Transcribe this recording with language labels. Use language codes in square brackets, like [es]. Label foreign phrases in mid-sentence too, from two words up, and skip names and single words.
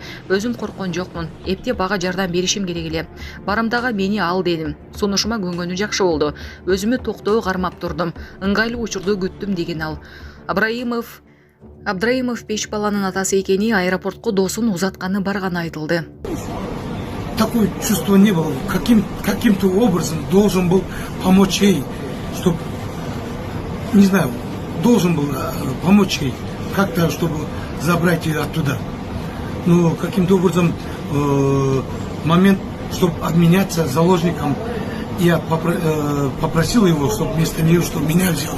[ky] Өзүм корккон жокмун. Эптеп ага жардам беришим керек эле. Барымтага мени ал дедим. Сунушума көнгөнү жакшы болду. Өзүмө токтоо кармап турдум. Ыңгайлуу учурду күттүм, деген ал. Абдраимов 5 баланын атасы экени, аэропортко досун узатканы барганы айтылды. [ru] Такое чувство не было. Каким-то образом должен был помочь ей, чтобы, не знаю, должен был помочь ей как-то, чтобы забрать ее оттуда. Но каким-то образом момент, чтобы обменяться заложником, я попросил его, чтобы вместо нее, чтобы меня взял.